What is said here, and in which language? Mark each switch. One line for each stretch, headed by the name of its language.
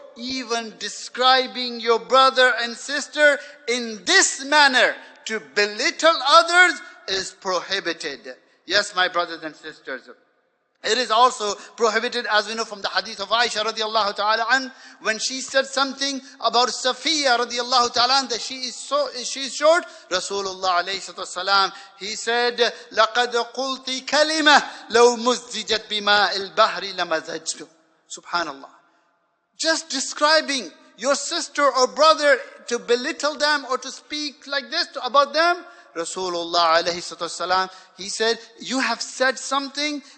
English: Even describing your brother and sister in this manner to belittle others is prohibited. Yes, my brothers and sisters. It is also prohibited, as we know from the hadith of Aisha radiallahu ta'ala an, when she said something about Safiya radiallahu ta'ala an, that she is short. Rasulullah alayhi salatu, he said,
Arabic: لَقَدْ قُلْتِ كَلِمَةً لَوْ مُزِّجَتْ بِمَاءِ الْبَحْرِ لَمَزَجْتُ.
English: Subhanallah. Just describing your sister or brother to belittle them or to speak like this about them, Rasulullah alayhi salatu, he said, you have said something.